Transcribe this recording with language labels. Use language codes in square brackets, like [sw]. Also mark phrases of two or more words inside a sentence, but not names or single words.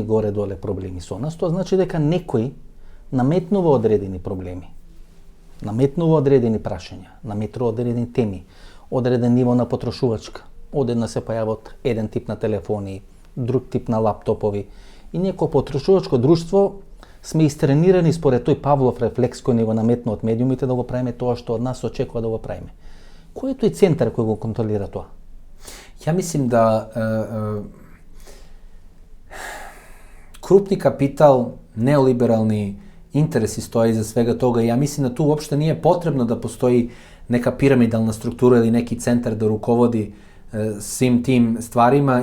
[mk] горе-доле проблеми со нас, тоа значи дека некој наметнува одредени проблеми, наметнува одредени прашања, наметнува одредени теми, одреден ниво на потрошувачка, одедна се појават еден тип на телефони, друг тип на лаптопови, и ние како потрошувачко друштво сме истренирани според тој Павлов рефлекс кој ни го наметна од медиумите да го правиме тоа што од нас очекува да го правиме. Кој е тој центар кој го контролира тоа? [sr] Ja mislim da krupni kapital, neoliberalni interesi stoje iza svega toga. Ja mislim da tu uopšte nije potrebno da postoji neka piramidalna struktura ili neki centar da rukovodi svim tim stvarima.